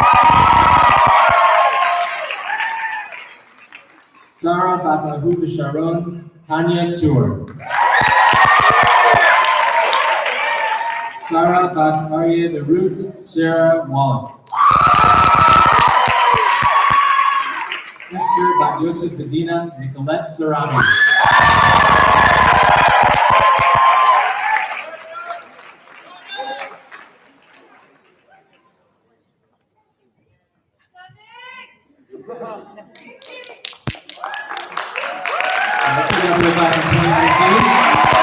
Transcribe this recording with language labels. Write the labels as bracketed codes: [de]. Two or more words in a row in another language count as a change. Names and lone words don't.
[en] Sarah Bat Ahu Sharon, Tanya Tour. Sarah Bat Aryeh Berut, Sarah Wallach. Esther Bat Yosef Medina, Nicolette Zarami. Let's give it up for the class of 2019.